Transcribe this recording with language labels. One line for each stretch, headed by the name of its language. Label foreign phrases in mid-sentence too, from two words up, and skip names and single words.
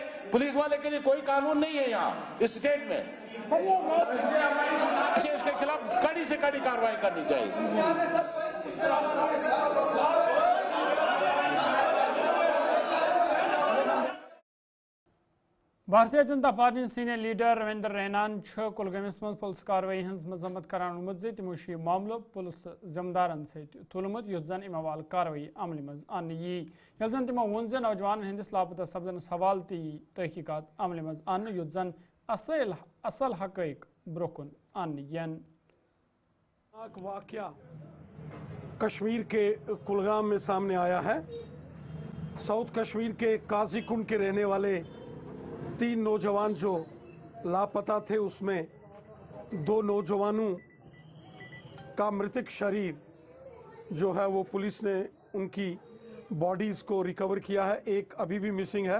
Hindi: पुलिस वाले के लिए कोई कानून नहीं है यहाँ इस स्टेट में। इसके खिलाफ कड़ी से कड़ी कार्रवाई करनी चाहिए।
Kashmiri: भारतीय जनता पार्टी
English: senior leader
Kashmiri: रविंद्र रैनान कुलगामिस मज पुलिस कार्रवाई हज मजम्मत करान वोनमुत जे तिमो मामलो पुलिस जिम्मेदारन तुलमुत युथ जन अमे हवाल कार्रवाई अमल मज आन यी यल जन तिमो वोन जे नौजवान हंदिस लापता सपदन सवाल ती तहकीकात अमल मज आन युथ जन असल हकैक ब्रोकुन आन यन।
Hindi: वाकया कश्मीर के कुलगाम में सामने आया है। साउथ कश्मीर के काजीकुंड के रहने वाले 3 नौजवान जो लापता थे, उसमें 2 नौजवानों का मृतक शरीर जो है वो पुलिस ने उनकी बॉडीज़ को रिकवर किया है, एक अभी भी मिसिंग है।